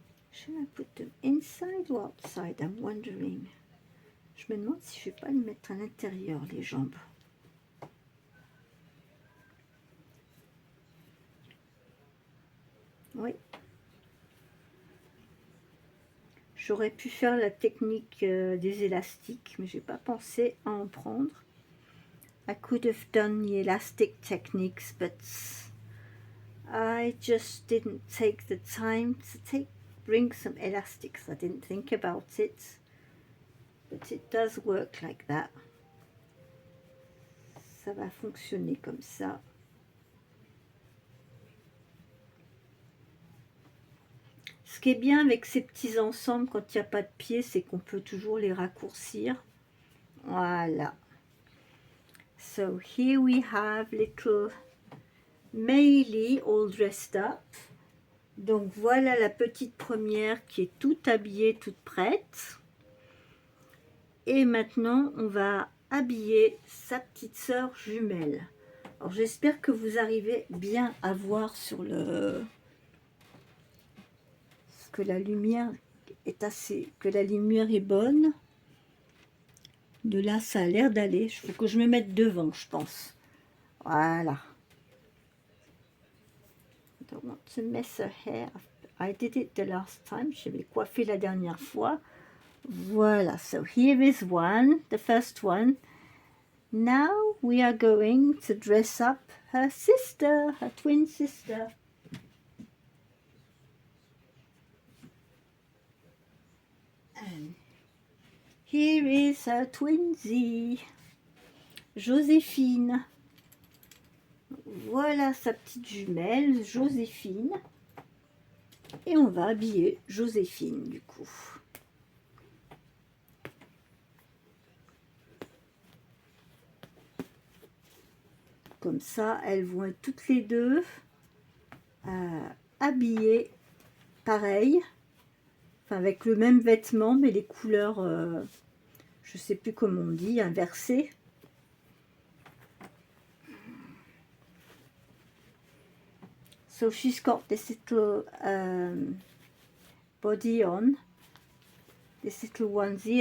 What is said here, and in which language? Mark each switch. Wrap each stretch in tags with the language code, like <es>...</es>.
<en>Should I put them inside or outside? I'm wondering.</en> <fr>Je me demande si je ne vais pas les mettre à l'intérieur, les jambes. Oui. J'aurais pu faire la technique des élastiques, mais j'ai pas pensé à en prendre.</fr> <en>I could have done the elastic techniques, but I just didn't take the time to bring some elastics. I didn't think about it, but it does work like that.</en> <fr>Ça va fonctionner comme ça. Ce qui est bien avec ces petits ensembles quand il n'y a pas de pieds, c'est qu'on peut toujours les raccourcir. Voilà.</fr> <en>So here we have little Meili all dressed up.</en> <fr>Donc voilà la petite première qui est toute habillée, toute prête. Et maintenant on va habiller sa petite sœur jumelle. Alors j'espère que vous arrivez bien à voir sur le... que la lumière est assez... que la lumière est bonne. De là ça a l'air d'aller. Il faut que je me mette devant, je pense. Voilà.</fr> <en>I don't want to mess her hair. I did it the last time.</en> <fr>Je l'ai coiffé la dernière fois. Voilà.</fr> <en>So here is one, the first one. Now we are going to dress up her sister, her twin sister. And here is her twinsy, Joséphine.</en> <fr>Voilà sa petite jumelle, Joséphine. Et on va habiller Joséphine du coup. Comme ça, elles vont être toutes les deux habillées pareil. Enfin, avec le même vêtement, mais les couleurs, je sais plus comment on dit, inversées.</fr> <en>So she's got this little body on, this little onesie.</en>